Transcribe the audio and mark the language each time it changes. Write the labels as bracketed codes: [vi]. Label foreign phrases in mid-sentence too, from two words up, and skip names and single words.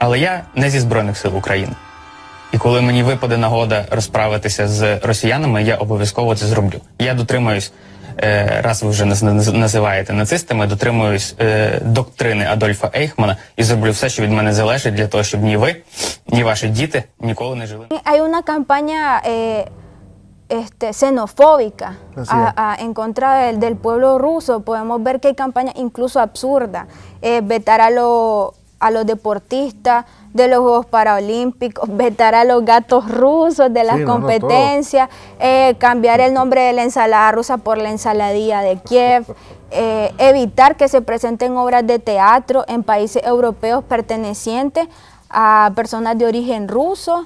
[uk] Але я не зі Збройних сил України. І коли мені випаде нагода розправитися з росіянами, я обов'язково це зроблю. Я дотримуюсь, раз ви вже називаєте нацистами, дотримуюсь доктрини Адольфа Ейхмана і зроблю все, що від мене залежить, для того, щоб ні ви, ні ваші діти ніколи не жили. [es] Hay una campaña xenofóbica en contra del pueblo ruso. Podemos ver que hay campañas incluso absurdas, vetar a los deportistas de los Juegos Paralímpicos, vetar a los gatos rusos de las competencias, cambiar el nombre de la ensalada rusa por la ensaladilla de Kiev, evitar que se presenten obras de teatro en países europeos pertenecientes a personas de origen ruso.